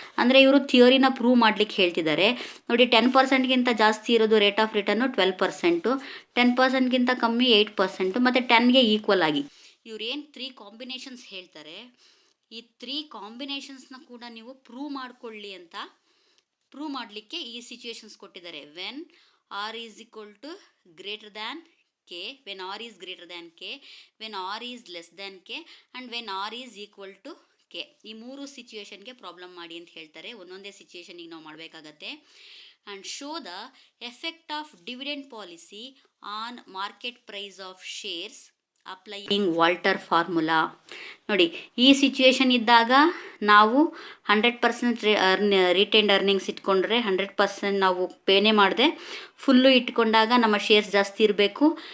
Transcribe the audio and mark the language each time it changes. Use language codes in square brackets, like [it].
[kn] ಅಂದರೆ ಇವರು ಥಿಯೋರಿನ ಪ್ರೂವ್ ಮಾಡ್ಲಿಕ್ಕೆ ಹೇಳ್ತಿದ್ದಾರೆ. ನೋಡಿ, 10%ಗಿಂತ ಜಾಸ್ತಿ ಇರೋದು ರೇಟ್ ಆಫ್ ರಿಟರ್ನು 12%, 10%ಗಿಂತ ಕಮ್ಮಿ 8%, ಮತ್ತು 10ಗೆ ಈಕ್ವಲ್ ಆಗಿ ಇವ್ರು ಏನು 3 ಕಾಂಬಿನೇಷನ್ಸ್ ಹೇಳ್ತಾರೆ, ಈ 3 ಕಾಂಬಿನೇಷನ್ಸ್ನ ಕೂಡ ನೀವು ಪ್ರೂವ್ ಮಾಡಿಕೊಳ್ಳಿ ಅಂತ ಪ್ರೂವ್ ಮಾಡಲಿಕ್ಕೆ ಈ ಸಿಚುವೇಶನ್ಸ್ ಕೊಟ್ಟಿದ್ದಾರೆ. [en] When R is equal to greater than k, when r is greater than k, when r is less than k, and when r is equal to k. [kn] ಈ 3 ಸಿಚುವೇಶನ್ಗೆ ಪ್ರಾಬ್ಲಮ್ ಮಾಡಿ ಅಂತ ಹೇಳ್ತಾರೆ. ಒಂದೊಂದೇ ಸಿಚುವೇಶನಿಗೆ ನಾವು ಮಾಡಬೇಕಾಗತ್ತೆ. [en] And show the effect of dividend policy on market price of shares applying Walter formula. [kn] ನೋಡಿ, ಈ situation ಇದ್ದಾಗ ನಾವು 100% ರಿಟೈನ್ಡ್ ಅರ್ನಿಂಗ್ಸ್ ಇಟ್ಕೊಂಡ್ರೆ 100% ನಾವು ಪೇನೇ ಮಾಡದೆ ಫುಲ್ಲು ಇಟ್ಕೊಂಡಾಗ ನಮ್ಮ ಶೇರ್ಸ್ ಜಾಸ್ತಿ ಇರಬೇಕು.